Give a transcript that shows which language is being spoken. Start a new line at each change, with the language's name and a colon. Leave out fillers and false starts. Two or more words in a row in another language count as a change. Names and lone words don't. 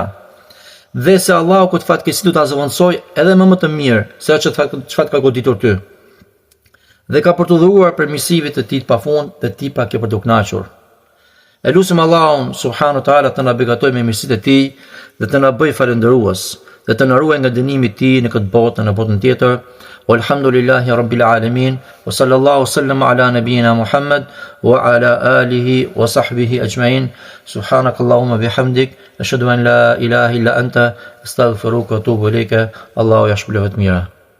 Albanian: Dhe se Allahu këtë fatkeqësi do ta zëvendësoj edhe më të mirë se çfarë ka goditur ty. Dhe ka për të dhuruar permisivit të tij të pafund dhe ti pra ke për të kënaqur. E lutim Allahun
Arabic: سبحانه وتعالى
Albanian: të na beqatojë me mirësitë e tij dhe të na bëjë falëndërues dhe të na ruajë nga dënimi i tij në këtë botë në botën tjetër.
Arabic: والحمد لله رب العالمين وصلى الله وسلم على نبينا محمد وعلى آله وصحبه أجمعين. سبحانك اللهم وبحمدك أشهد أن لا إله إلا أنت أستغفرك وأتوب إليك.
Albanian: Allahu yashpëloftë mira.